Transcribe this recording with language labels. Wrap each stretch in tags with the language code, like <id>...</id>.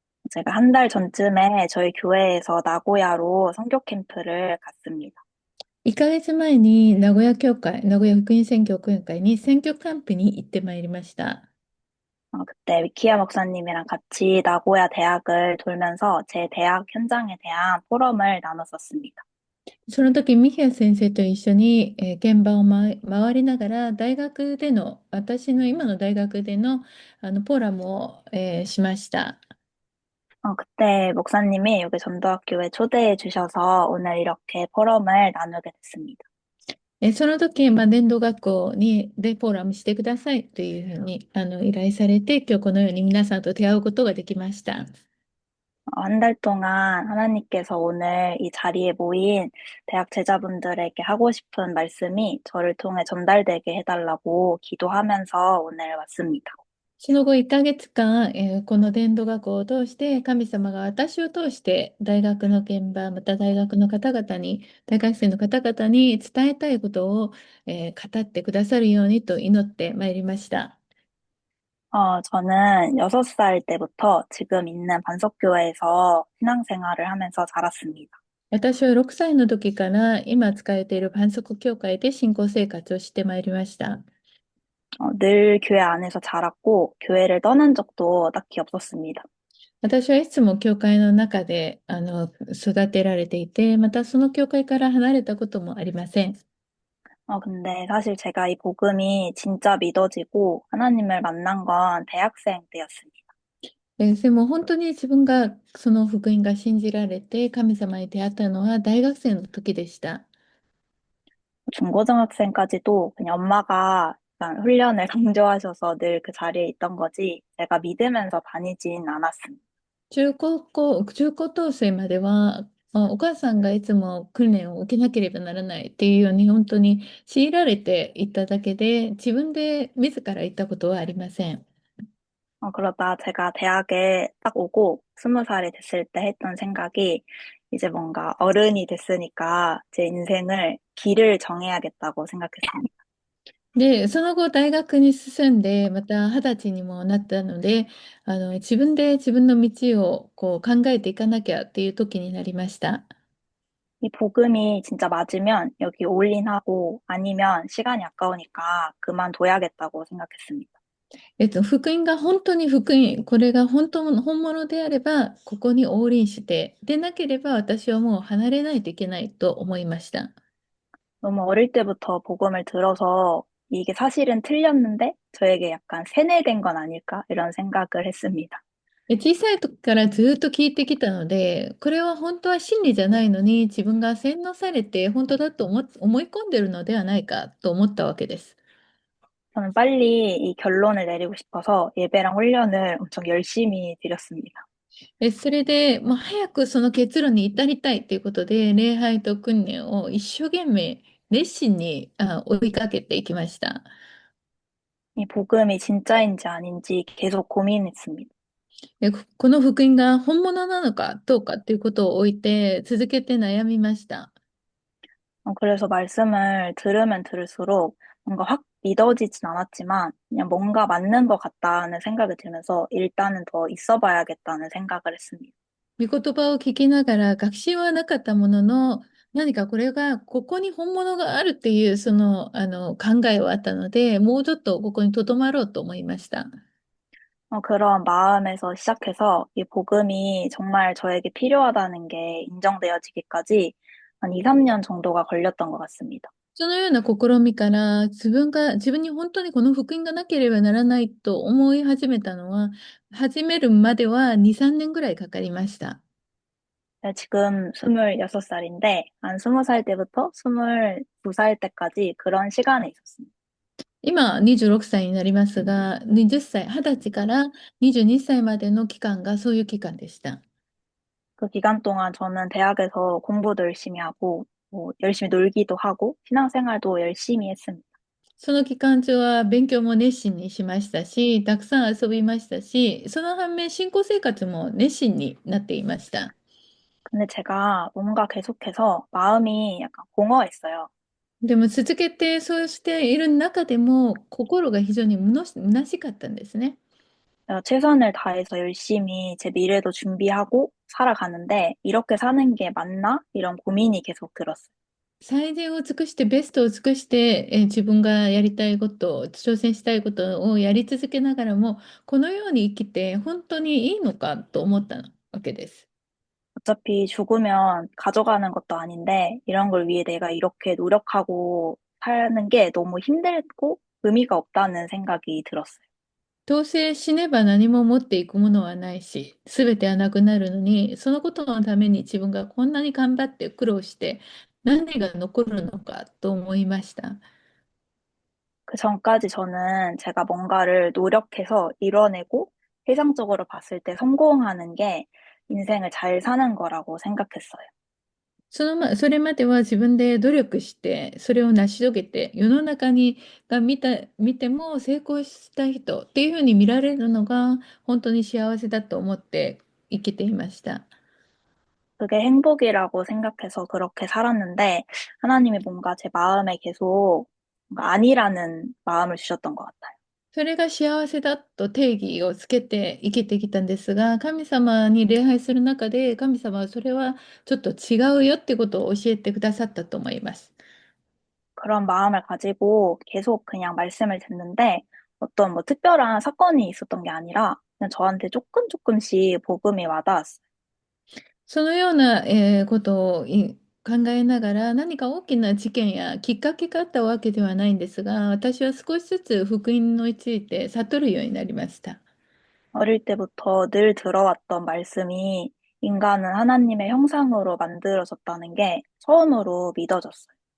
<ko>제가 한 달 전쯤에 저희 교회에서 나고야로 선교 캠프를 갔습니다.</ko> <ja>1ヶ月前に名古屋福音宣教協会に選挙キャンプに行ってまいりました。</ja> <ko>그때 위키아 목사님이랑 같이 나고야 대학을 돌면서 제 대학 현장에 대한 포럼을 나눴었습니다.</ko> <ja>その時、ミヒア先生と一緒に、現場を回りながら、私の今の大学での、フォーラムを、しました。</ja> <ko>그때 목사님이 여기 전도학교에 초대해 주셔서 오늘 이렇게 포럼을 나누게 됐습니다.</ko> <ja>その時、伝道学校でフォーラムしてくださいというふうに依頼されて、今日このように皆さんと出会うことができました。</ja> <ko>한 달 동안 하나님께서 오늘 이 자리에 모인 대학 제자분들에게 하고 싶은 말씀이 저를 통해 전달되게 해달라고 기도하면서 오늘 왔습니다.</ko> <ja>その後1ヶ月間、この伝道学校を通して、神様が私を通して大学の現場、また大学の方々に、大学生の方々に伝えたいことを、語ってくださるようにと祈ってまいりました。</ja> <ko>저는 6살 때부터 지금 있는 반석교회에서 신앙생활을 하면서 자랐습니다.</ko> <ja>私は6歳の時から今使えているパンソク教会で信仰生活をしてまいりました。</ja> <ko>늘 교회 안에서 자랐고 교회를 떠난 적도 딱히 없었습니다.</ko> <ja>私はいつも教会の中で育てられていて、またその教会から離れたこともありません。</ja> <ko>근데 사실 제가 이 복음이 진짜 믿어지고 하나님을 만난 건 대학생 때였습니다.</ko> <ja>でも本当に自分がその福音が信じられて神様に出会ったのは大学生の時でした。</ja> <ko>중고등학생까지도 그냥 엄마가 약간 훈련을 강조하셔서 늘 그 자리에 있던 거지 제가 믿으면서 다니진 않았습니다.</ko> <ja>中高等生までは、お母さんがいつも訓練を受けなければならないっていうように本当に強いられていっただけで自分で自ら行ったことはありません。</ja> <ko>그러다 제가 대학에 딱 오고 20살이 됐을 때 했던 생각이 이제 뭔가 어른이 됐으니까 제 인생을 길을 정해야겠다고 생각했습니다.</ko> <ja>で、その後大学に進んでまた20歳にもなったので自分で自分の道をこう考えていかなきゃっていう時になりました。</ja> <ko>이 복음이 진짜 맞으면 여기 올인하고 아니면 시간이 아까우니까 그만둬야겠다고 생각했습니다.</ko> <ja>福音が本当に福音、これが本物であれば、ここに応臨して、でなければ私はもう離れないといけないと思いました。</ja> <ko>너무 어릴 때부터 복음을 들어서 이게 사실은 틀렸는데 저에게 약간 세뇌된 건 아닐까 이런 생각을 했습니다.</ko> <ja>小さい時からずっと聞いてきたので、これは本当は真理じゃないのに、自分が洗脳されて本当だと思い込んでるのではないかと思ったわけです。</ja> <ko>저는 빨리 이 결론을 내리고 싶어서 예배랑 훈련을 엄청 열심히 드렸습니다.</ko> <ja>それで、早くその結論に至りたいということで、礼拝と訓練を一生懸命熱心に追いかけていきました。</ja> <ko>이 복음이 진짜인지 아닌지 계속 고민했습니다.</ko> <ja>この福音が本物なのかどうかっていうことを置いて続けて悩みました。</ja> <ko>그래서 말씀을 들으면 들을수록 뭔가 확 믿어지진 않았지만 그냥 뭔가 맞는 것 같다는 생각이 들면서 일단은 더 있어 봐야겠다는 생각을 했습니다.</ko> <ja>御言葉を聞きながら学習はなかったものの、何かこれがここに本物があるっていう考えはあったので、もうちょっとここに留まろうと思いました。</ja> <ko>그런 마음에서 시작해서 이 복음이 정말 저에게 필요하다는 게 인정되어지기까지 한 2, 3년 정도가 걸렸던 것 같습니다.</ko> <ja>そのような試みから自分に本当にこの福音がなければならないと思い始めたのは、始めるまでは2、3年ぐらいかかりました。</ja> <ko>제가 지금 26살인데, 한 20살 때부터 22살 때까지 그런 시간에 있었습니다.</ko> <ja>今、26歳になりますが、20歳、20歳から22歳までの期間がそういう期間でした。</ja> <ko>그 기간 동안 저는 대학에서 공부도 열심히 하고, 뭐, 열심히 놀기도 하고, 신앙생활도 열심히 했습니다.</ko> <ja>その期間中は勉強も熱心にしましたし、たくさん遊びましたし、その反面、信仰生活も熱心になっていました。</ja> <ko>근데 제가 뭔가 계속해서 마음이 약간 공허했어요.</ko> <ja>でも続けてそうしている中でも、心が非常に虚しかったんですね。</ja> <ko>내가 최선을 다해서 열심히 제 미래도 준비하고 살아가는데, 이렇게 사는 게 맞나? 이런 고민이 계속 들었어요.</ko> <ja>最善を尽くして、ベストを尽くして、自分がやりたいこと、挑戦したいことをやり続けながらも、このように生きて本当にいいのかと思ったわけです。</ja> <ko>어차피 죽으면 가져가는 것도 아닌데, 이런 걸 위해 내가 이렇게 노력하고 사는 게 너무 힘들고 의미가 없다는 생각이 들었어요.</ko> <ja>どうせ死ねば何も持っていくものはないし、すべてはなくなるのに、そのことのために自分がこんなに頑張って苦労して、何が残るのかと思いました。</ja> <ko>그 전까지 저는 제가 뭔가를 노력해서 이뤄내고 세상적으로 봤을 때 성공하는 게 인생을 잘 사는 거라고 생각했어요.</ko> <ja>それまでは自分で努力して、それを成し遂げて、世の中が見ても成功した人っていうふうに見られるのが本当に幸せだと思って生きていました。</ja> <ko>그게 행복이라고 생각해서 그렇게 살았는데 하나님이 뭔가 제 마음에 계속 뭔가 아니라는 마음을 주셨던 것 같아요.</ko> <ja>それが幸せだと定義をつけて生きてきたんですが、神様に礼拝する中で、神様はそれはちょっと違うよってことを教えてくださったと思います。</ja> <ko>그런 마음을 가지고 계속 그냥 말씀을 듣는데 어떤 뭐 특별한 사건이 있었던 게 아니라 그냥 저한테 조금씩 복음이 와닿았어요.</ko> <ja>そのような、ことを考えながら、何か大きな事件やきっかけがあったわけではないんですが、私は少しずつ福音について悟るようになりました。</ja> <ko>어릴 때부터 늘 들어왔던 말씀이 인간은 하나님의 형상으로 만들어졌다는 게 처음으로 믿어졌어요.</ko>